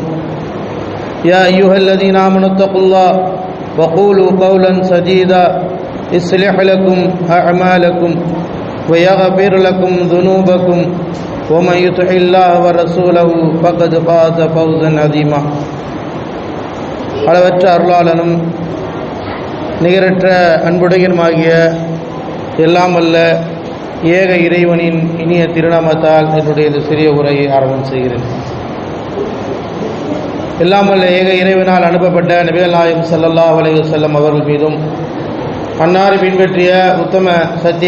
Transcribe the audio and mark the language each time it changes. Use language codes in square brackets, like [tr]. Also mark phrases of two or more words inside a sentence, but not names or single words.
[ar] يا أيها الذين آمنوا اتقوا الله وقولوا قولا سديدا يصلح لكم أعمالكم ويغفر لكم ذنوبكم ومن يطع الله ورسوله فقد فاز فوزا عظيما. [ta] அளவற்ற அருளாளனும் நிகரற்ற அன்புடையனுமாகிய எல்லாம் வல்ல ஏக இறைவனின் இனிய திருநாமத்தால் என்னுடைய இந்த சிறிய உரையை ஆரம்பம் செய்கிறேன். எல்லாம் வல்ல ஏக இறைவனால் அனுப்பப்பட்ட நபிகள் நாயகம் [ar] صلى الله عليه وسلم [ta] அவர்கள் மீதும் அன்னாரை பின்பற்றிய உத்தம சத்திய